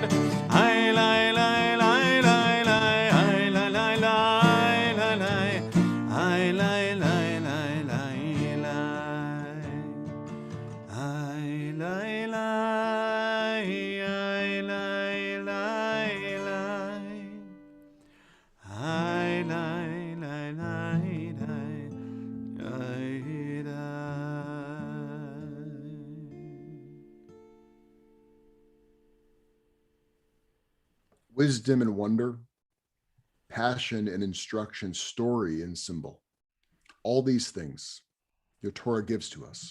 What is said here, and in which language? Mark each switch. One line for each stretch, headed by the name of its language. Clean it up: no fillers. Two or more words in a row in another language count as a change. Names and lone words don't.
English: Ay lay lay lay lay lay ay lay lay lay lay lay ay lay lay lay lay lay ay lay lay ay lay lay lay ay lay lay lay lay ay Wisdom and wonder, passion and instruction, story and symbol. All these things your Torah gives to us.